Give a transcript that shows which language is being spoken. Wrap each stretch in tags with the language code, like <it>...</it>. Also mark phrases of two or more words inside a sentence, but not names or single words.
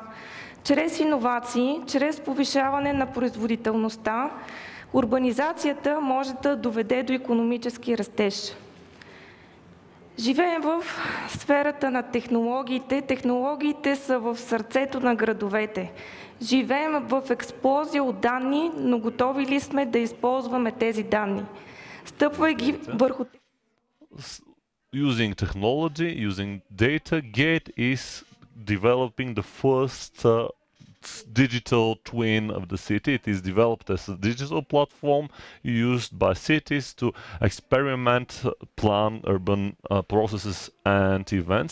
<bg>Чрез иновации, чрез повишаване на производителността, урбанизацията може да доведе до икономически растеж. Живеем в сферата на технологиите. Технологиите са в сърцето на градовете. Живеем в експлозия от данни, но готови ли сме да използваме тези данни? Стъпвайки върху...</bg> <en>Using technology, using data, Gate is developing the first digital twin of the city. It is developed as a digital platform used by cities to experiment, plan urban processes and events.</en>